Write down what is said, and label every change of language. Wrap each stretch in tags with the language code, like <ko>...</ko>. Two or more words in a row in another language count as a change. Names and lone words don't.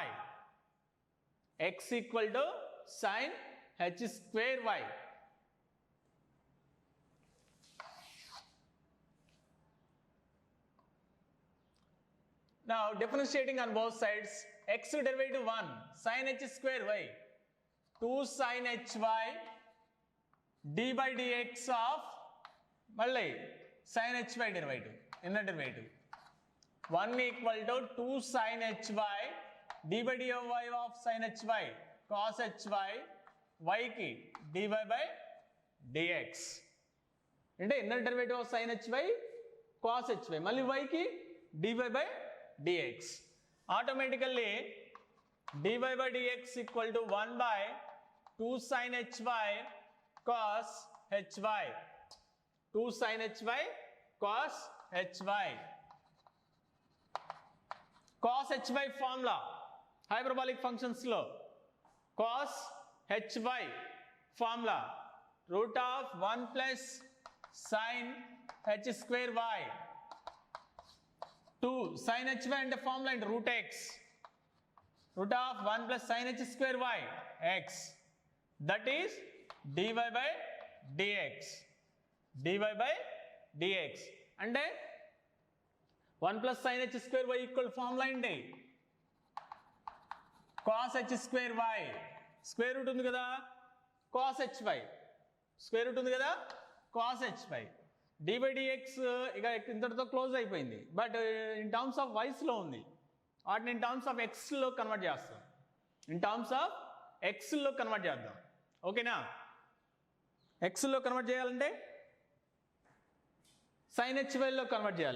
<en>X equal to sin h square y. Now differentiating on both sides, x derivative 1 sin h square y 2 sin h y d by dx of మళ్ళీ sin h y derivative inner derivative 1 equal to 2 sin h y d by dy of sin h y cos h y y ki dy by dx. అంటే inner derivative of sin h y cos h y మళ్ళీ y ki dy by dx. Automatically dy by dx equal to 1 by 2 sin h y cos h y. 2 sin h y cos h y. Cos h y formula hyperbolic functions లో cos h y formula root of 1 plus sin h square y. 2 sin h y అంటే formula into root x. Root of 1 plus sin h square y x. That is dy by dx. dy by dx. అంటే 1 plus sin h square y equal formula ఏంటి cos h square y. square root</en> <te>ఉంది కదా</te> <en>cos h y. square root</en> <te>ఉంది కదా</te> <en>cos h y. dy by dx</en> <te>ఇక ఇంతటితో క్లోజ్ అయిపోయింది.</te> <en>but in terms of y's</en> <te>ఉంది, వాటిని</te> <en>in terms of x convert</en> <te>చేస్తాం.</te> <en>in terms of x convert</en> <te>చేద్దాం. ఓకేనా?</te> <en>x convert</en> <te>చేయాలంటే</te> <en>sin hy</en> <te>లో కన్వర్ట్ చేయాలి.</te>